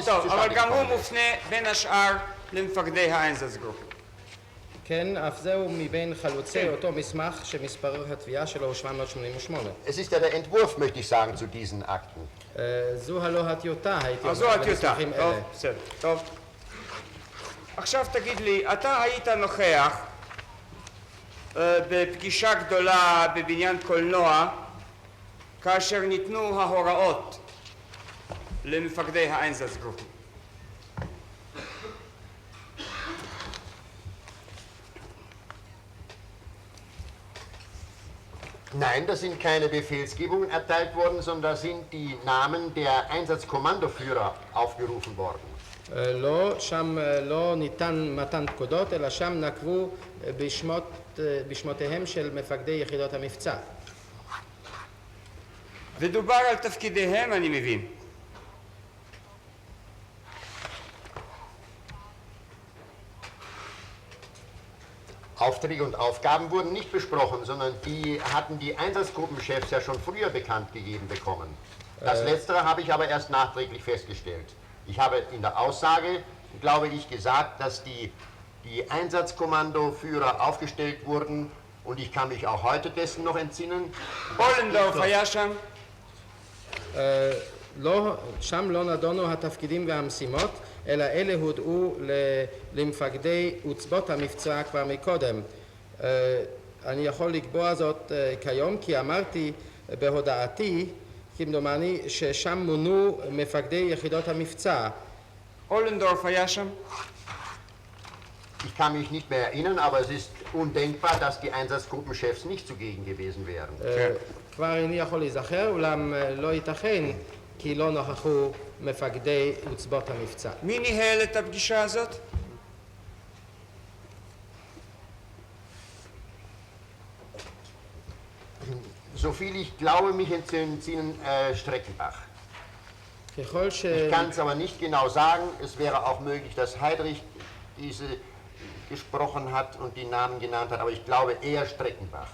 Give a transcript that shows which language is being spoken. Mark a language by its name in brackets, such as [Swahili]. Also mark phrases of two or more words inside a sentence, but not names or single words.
[Hebrew] טוב, אבל [German] zustande [Hebrew] גם הוא [German] gekommen ist. [Hebrew] מופנה בין השאר למפקדי האיינזצגרופ. כן, אף זהו מבין חלוצי אותו מסמך שמספר התביעה שלו הוא 788. [German] Es ist ja der Entwurf, möchte ich sagen, zu diesen Akten. [Hebrew] זו הלא הטיוטה, הייתי אז זו אומר, הטיוטה. למסמכים טוב, אלה. בסדר, טוב. עכשיו תגיד לי, אתה היית נוכח בפגישה גדולה בבניין קולנוע כאשר ניתנו ההוראות למפקדי האיינזצגרופ. [German] Nein, da sind keine Befehlsgebungen erteilt worden, sondern da sind die Namen der Einsatzkommandoführer aufgerufen worden. [Hebrew] לא, שם לא ניתן מתן פקודות, אלא שם נקבו בשמותיהם של מפקדי יחידות המבצע. ודובר על תפקידיהם, אני מבין. [German] Aufträge und Aufgaben wurden nicht besprochen, sondern die hatten die Einsatzgruppenchefs ja schon früher bekannt gegeben bekommen. Das Letztere habe ich aber erst nachträglich festgestellt. Ich habe in der Aussage, glaube ich, gesagt, dass die Einsatzkommandoführer aufgestellt wurden und ich kann mich auch heute dessen noch entsinnen. [Hebrew] אולנדורף היה שם? לא, שם לא נדונו התפקידים והמשימות, אלא אלה הודעו למפקדי עוצבות המבצע כבר מקודם. אני יכול לקבוע זאת כיום, כי אמרתי בהודעתי, כמדומני, ששם מונו מפקדי יחידות המבצע. אולנדורף היה שם? [German] Ich kann mich nicht mehr erinnern, aber es ist undenkbar, dass die Einsatzgruppenchefs nicht zugegen gewesen wären. [Hebrew] כבר איני יכול להיזכר, אולם לא ייתכן כי לא נוכחו מפקדי עוצבות המבצע. מי ניהל את הפגישה הזאת? [German] Soviel ich glaube, mich entsinnen, Streckenbach. [Hebrew] ככל ש... [German] Ich kann es aber nicht genau sagen. Es wäre auch möglich, dass Heydrich diese gesprochen hat und die Namen genannt hat, aber ich glaube eher Streckenbach.